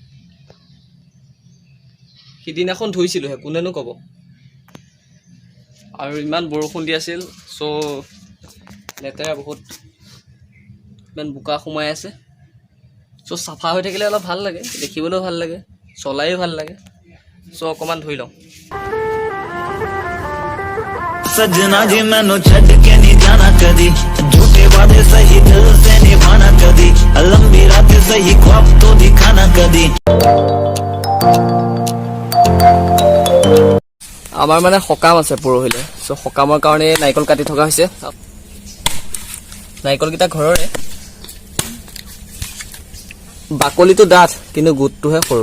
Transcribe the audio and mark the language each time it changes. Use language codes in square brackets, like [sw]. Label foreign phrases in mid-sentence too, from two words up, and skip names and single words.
[as] সিদিনাখন ধুইছিলোঁহে, কোনেনো ক'ব। আৰু ইমান বৰষুণ দি আছিল, চ' লেতেৰা বহুত, ইমান বোকা সোমাই আছে। চ' চাফা হৈ থাকিলে অলপ ভাল লাগে, দেখিবলৈও ভাল লাগে, চলায়ো ভাল লাগে। চ' অকণমান ধুই লওঁ। [hi] सजना जी [pa] ਮੈਨੂੰ ਛੱਡ ਕੇ ਨਹੀਂ ਜਾਣਾ ਕਦੀ, [hi] झूठे वादे सही दिल से निभाना कदी, लंबी रातें सही ख्वाब तो दिखाना कदी। [as] আমাৰ মানে সকাম আছে পৰহিলে, চ' সকামৰ কাৰণে নাৰিকল কাটি থকা হৈছে। নাৰিকলকেইটা ঘৰৰে, বাকলিটো ডাঠ কিন্তু গোটটোহে সৰু।